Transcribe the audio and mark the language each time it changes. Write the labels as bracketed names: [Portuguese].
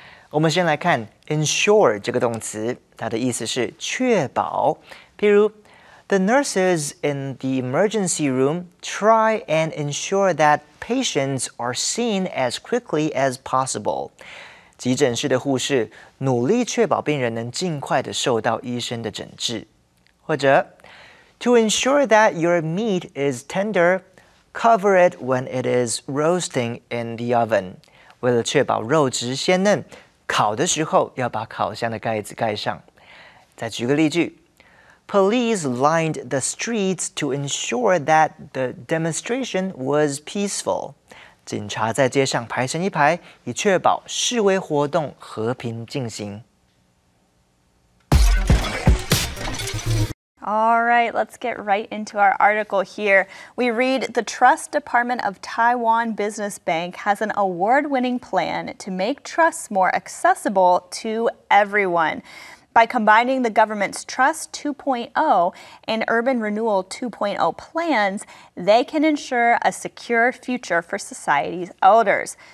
[Chinese] 我们先来看 ensure 这个动词，它的意思是确保。譬如 [English] The nurses in the emergency room try and ensure that patients are seen as quickly as possible. [Chinese] 急诊室的护士努力确保病人能尽快地受到医生的诊治。或者 [English] To ensure that your meat is tender, cover it when it is roasting in the oven. [Chinese] 为了确保肉质鲜嫩，烤的时候要把烤箱的盖子盖上。再举个例句 [English] Police lined the streets to ensure that the demonstration was peaceful. [Chinese] 警察在街上排成一排，以确保示威活动和平进行。 [English] All right, let's get right into our article here. We read, the Trust Department of Taiwan Business Bank has an award-winning plan to make trusts more accessible to everyone. By combining the government's Trust 2.0 and Urban Renewal 2.0 plans, they can ensure a secure future for society's elders.